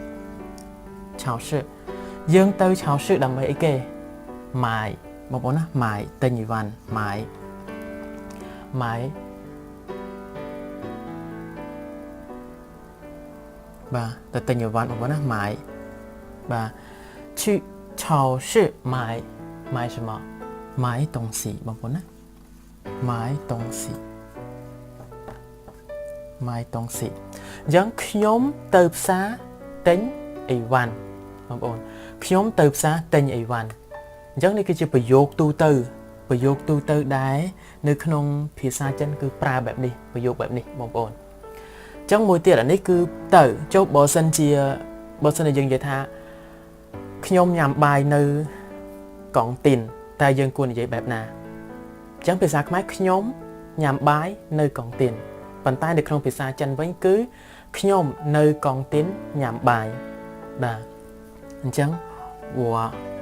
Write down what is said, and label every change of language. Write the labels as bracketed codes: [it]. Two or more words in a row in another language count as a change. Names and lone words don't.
[km] យើងទៅឆៅឈឺដើម្បីអីគេម៉ាយបងប្អូនណាម៉ាយទិញអីវ៉ាន់ម៉ាយបាទទៅទិញអីវ៉ាន់បងប្អូនណាម៉ាយបាទ [zh] 去超市买什么买东西 [km] បងប្អូនណា [zh] 买东西 [km] អញ្ចឹងខ្ញុំទៅផ្សារទិញអីវ៉ាន់បងប្អូនខ្ញុំទៅផ្សារទិញអីវ៉ាន់អញ្ចឹងនេះគឺជាប្រយោគទូ ទៅដែរនៅក្នុងភាសាចិនគឺប្រើបែបនេះប្រយោគបែបនេះបងប្អូនអញ្ចឹងមួយទៀតអានេះគឺទៅចុះបើសិនជាយើងនិយាយថាខ្ញុំញ៉ាំបាយនៅកង់ទីនតែយើងគួរនិយាយបែបណាអញ្ចឹងភាសាខ្មែរខ្ញុំញ៉ាំបាយនៅកង់ទីនប៉ុន្តែនៅក្នុងភាសាចិនវិញគឺខ្ញុំនៅកង់ទីនញ៉ាំបាយបាទអញ្ចឹងវ៉ា